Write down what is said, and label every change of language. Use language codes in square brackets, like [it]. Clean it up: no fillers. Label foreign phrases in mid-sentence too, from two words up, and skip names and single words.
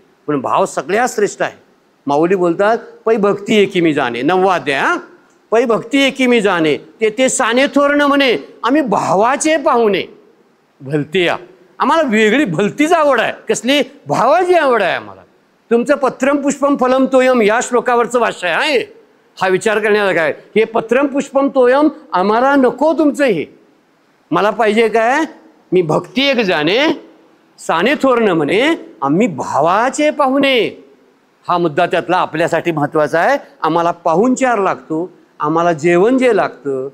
[mr] पण भाव सगळ्यात श्रेष्ठ आहे. माऊली बोलतात पै भक्ती एकी मी जाणे, 9वा अध्याय. पै भक्ती एकी मी जाणे ते साने थोरण म्हणे आम्ही भावाचे पाहुणे भलते या. आम्हाला वेगळी भलतीच आवड आहे. कसली? भावाची आवड आहे आम्हाला. तुमचं [sa] पत्रम पुष्पम फलम तोयम [mr] या श्लोकावरचं भाष्य आहे. हा विचार करण्याला काय, हे [sa] पत्रम पुष्पम तोयम [mr] आम्हाला नको तुमचं. हे मला पाहिजे काय, मी भक्ती एक जाणे साने थोरण म्हणे आम्ही भावाचे पाहुणे. हा मुद्दा त्यातला आपल्यासाठी महत्वाचा आहे. आम्हाला पाहुणचार लागतो, आम्हाला जेवण जे लागतं.